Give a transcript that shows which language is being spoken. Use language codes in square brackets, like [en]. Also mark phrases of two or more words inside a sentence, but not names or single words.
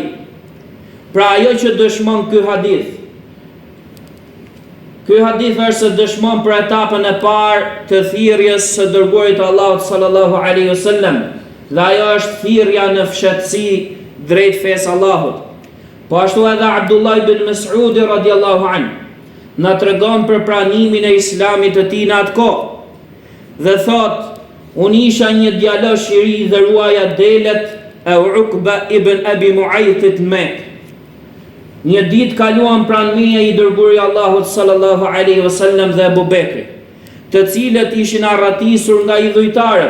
[sq] Pra ajo që dëshmon ky hadith është se dëshmon për etapën e parë të thirrjes së dërguarit Allahut [ar] صلى الله عليه وسلم, [sq] dhe ajo është thirrja në fshehtësi drejt fesë Allahut. Po ashtu edhe Abdullah ibn Mas'ud [ar] رضي الله عنه [sq] na tregon për pranimin e islamit të tij në atë kohë. Dhe thot: "Unë isha një djalosh i ri dhe ruaja delet e Uqba ibn Abi Mu'aytit në Mekë. Një ditë kaluan pranë meje i dërguari Allahut [ar] صلى الله عليه وسلم [sq] dhe Abu Bekri, të cilët ishin arratisur nga idhujtarët.